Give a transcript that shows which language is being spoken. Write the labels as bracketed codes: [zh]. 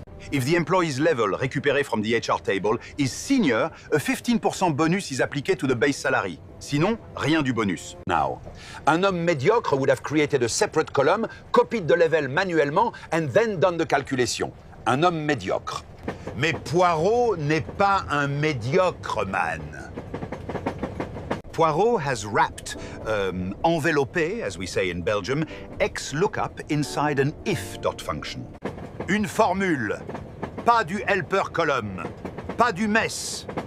[en] If the employee's level [fr] récupéré [en] from the HR table is senior, a 15% bonus is [fr] appliqué [en] to the base salary. [fr] Sinon, rien du bonus. [en] Now, [fr] un homme médiocre [en] would have created a separate column, copied the level [fr] manuellement, [en] and then done the calculation. [fr] Un homme médiocre. Mais Poirot n'est pas un médiocre [en] man. Poirot has wrapped, [fr] enveloppé, [en] as we say in Belgium, XLOOKUP inside an if dot function. [fr] Une formule, pas du [en] helper column, [fr] pas du [en] mess.